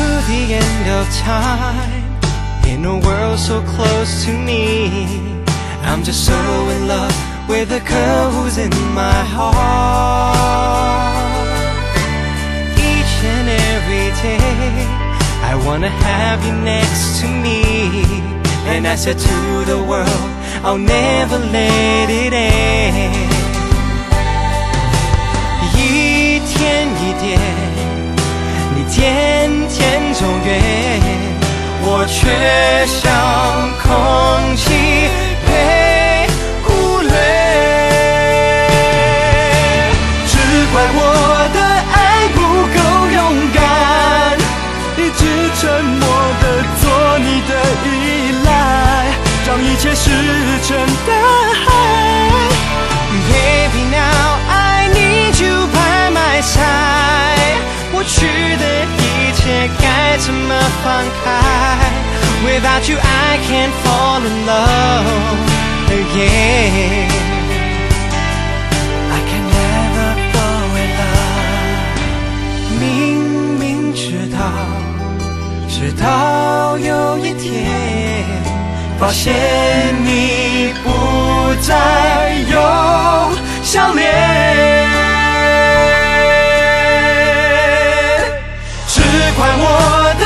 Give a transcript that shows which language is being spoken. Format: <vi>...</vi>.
<en>The end of time, in a world so close to me, I'm just so in love with the girl who's in my heart. Each and every day I wanna have you next to me, And I said to the world, I'll never let it end.</en> <zh>一天一天，你渐渐走远，我却像空气被忽略。只怪我的爱不够勇敢，一直沉默地做你的依赖，让一切石沉大海。</zh> <en>Baby now I need you by my side，</en> <zh>过去的一切该怎么放开？</zh> <en>Without you, I can't fall in love again. I can never fall in love.</en> <zh>明明知道，直到有一天，发现你不再有笑脸，只怪我。</zh>